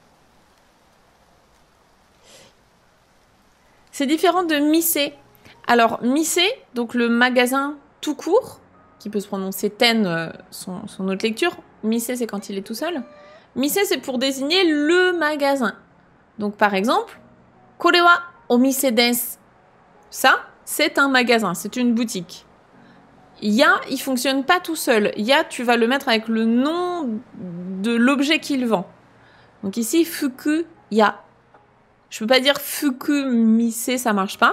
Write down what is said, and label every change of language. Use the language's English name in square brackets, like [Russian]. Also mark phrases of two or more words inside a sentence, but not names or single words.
[French] C'est différent de Mise. Alors, Mise, donc le magasin tout court, qui peut se prononcer ten, son autre lecture. Mise, c'est quand il est tout seul. Mise, c'est pour désigner le magasin. Donc, par exemple, [Japanese] これはお店です. [French] Ça, c'est un magasin, c'est une boutique. Ya, il fonctionne pas tout seul. Ya, tu vas le mettre avec le nom de l'objet qu'il vend. Donc ici, Fukuya. Je peux pas dire [Japanese] 服店, [French] ça marche pas.